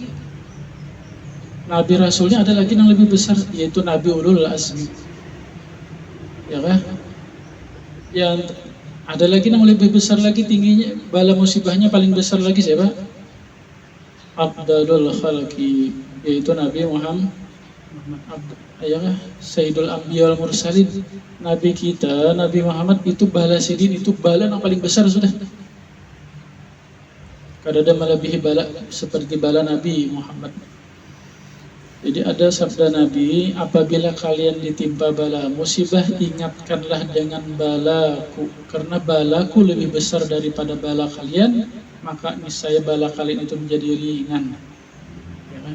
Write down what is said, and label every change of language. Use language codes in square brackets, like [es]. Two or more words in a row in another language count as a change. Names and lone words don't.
[id] Nabi Rasulnya ada lagi yang lebih besar yaitu Nabi Ulul Azmi. Ya kan? Yang ada lagi yang lebih besar lagi tingginya bala musibahnya paling besar lagi siapa? [ar] أفضل الخلق [id] yaitu Nabi Muhammad ya kan? [ar] سيد الأنبياء والمرسلين. [bjn] Nabi kita Nabi Muhammad itu bala sidin itu bala yang paling besar sudah. Kada melebihi bala seperti bala Nabi Muhammad. [id] Jadi ada sabda Nabi, apabila kalian ditimpa bala musibah, ingatkanlah dengan balaku, karena balaku lebih besar daripada bala kalian, maka niscaya bala kalian itu menjadi ringan. Ya kan?